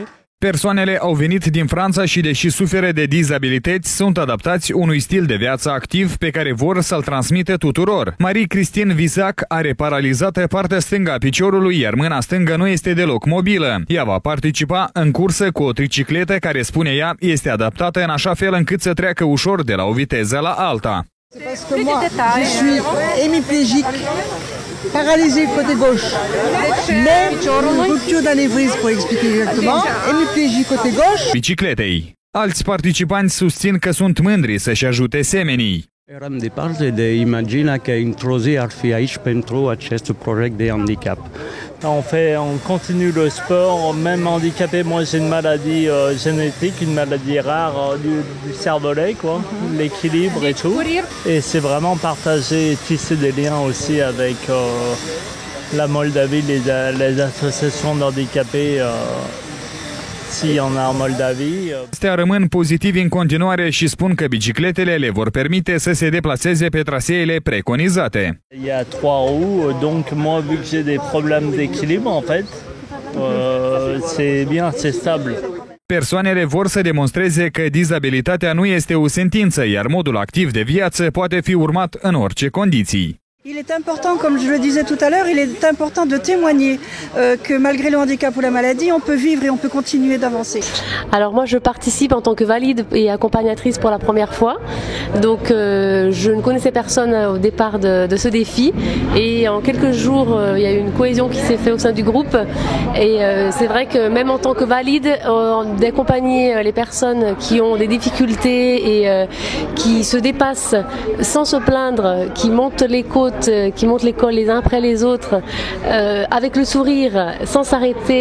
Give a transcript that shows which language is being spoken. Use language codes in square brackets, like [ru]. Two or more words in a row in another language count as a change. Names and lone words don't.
[ro] Persoanele au venit din Franța și, deși suferă de dizabilități, sunt adaptați unui stil de viață activ pe care vor să-l transmită tuturor. Marie-Christine Visac are paralizată partea stângă a piciorului, iar mâna stângă nu este deloc mobilă. Ea va participa în cursă cu o tricicletă care, spune ea, este adaptată în așa fel încât să treacă ușor de la o viteză la alta. [fr] Parce que moi, je suis hémiplégique, paralysé côté gauche, mais rupture d'anévrisme pour expliquer exactement, hémiplégique côté gauche. [ro] Bicicletei. Alți participanți susțin că sunt mândri să-și ajute semenii. Eram departe de imagina că într-o zi ar fi aici pentru acest proiect de handicap. [fr] On continue le sport, même handicapé. Moi, j'ai une maladie génétique, une maladie rare du cervelet, quoi, l'équilibre et tout. Et c'est vraiment partager et tisser des liens aussi avec la Moldavie, les associations d'handicapés. S'il y en a en Moldavie. [ro] Astea rămân pozitivi în continuare și spun că bicicletele le vor permite să se deplaseze pe traseele preconizate. [fr] Il y a 3 roues, donc moi vu que j'ai des problèmes d'équilibre en fait, c'est bien, c'est stable. [ro] Persoanele vor să demonstreze că dizabilitatea nu este o sentință, iar modul activ de viață poate fi urmat în orice condiții. [fr] Il est important, comme je le disais tout à l'heure, il est important de témoigner que malgré le handicap ou la maladie, on peut vivre et on peut continuer d'avancer. Alors moi je participe en tant que valide et accompagnatrice pour la première fois. Donc je ne connaissais personne au départ de ce défi et en quelques jours il y a eu une cohésion qui s'est faite au sein du groupe et c'est vrai que même en tant que valide, d'accompagner les personnes qui ont des difficultés et qui se dépassent sans se plaindre, qui montent les côtes, qui montent l'école les uns après les autres, avec le sourire, sans s'arrêter.